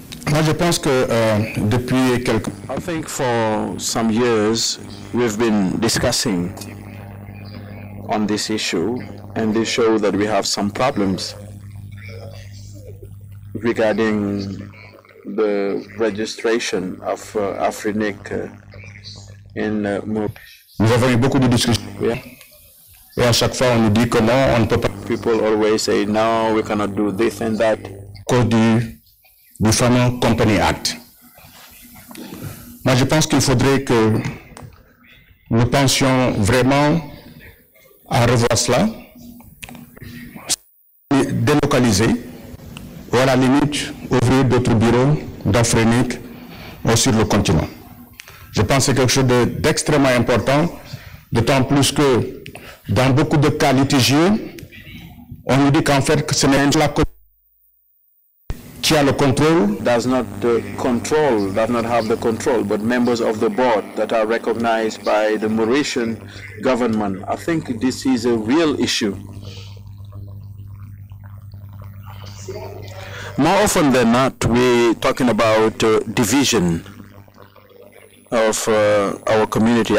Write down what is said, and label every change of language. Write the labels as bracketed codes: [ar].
[fr] Moi, je pense que depuis quelques... [en] I think for some years we've been discussing on this issue, and they show that we have some problems regarding the registration of AFRINIC in [fr] Nous avons eu beaucoup de discussions. [en] Yeah. [fr] Et à chaque fois, on nous dit que non, on ne peut pas. [en] People always say, no, we cannot do this and that. [fr] À cause du fameux Company Act. Moi, je pense qu'il faudrait que nous pensions vraiment à revoir cela, délocaliser, ou à la limite, ouvrir d'autres bureaux d'AFRINIC sur le continent. Je pense que c'est quelque chose d'extrêmement important, d'autant plus que dans beaucoup de cas litigieux, on nous dit qu'en fait, ce n'est la communauté qui a le contrôle. [en] Does not have the control, but members of the board that are recognized by the Mauritian government. I think this is a real issue. More often than not, we're talking about division of our community.